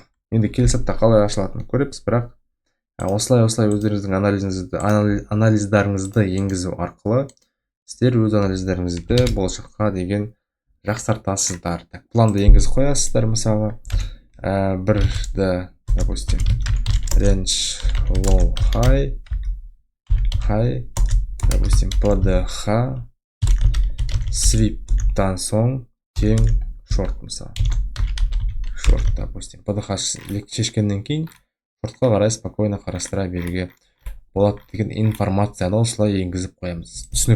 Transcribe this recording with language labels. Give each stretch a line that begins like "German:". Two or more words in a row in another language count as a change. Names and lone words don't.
Kazakh: Енді келесі апта қалай ашылатынын көреміз, бірақ осылай өздеріңіздің анализдарыңызды енгізу арқылы сіздер өз анализдеріңізді болашаққа деген жақсартасыздар. Планды енгізіп қоясыздар, мысалы бірді, допустим,
English: range low high,
Kazakh: допустим, PDH sweep'тан соң тең шорт, мысалы шорт, допустим, PDH шешкеннен кейін шортқа қарай спокойно қарастыра беруге болады деген информацияны осылай енгізіп қоямыз.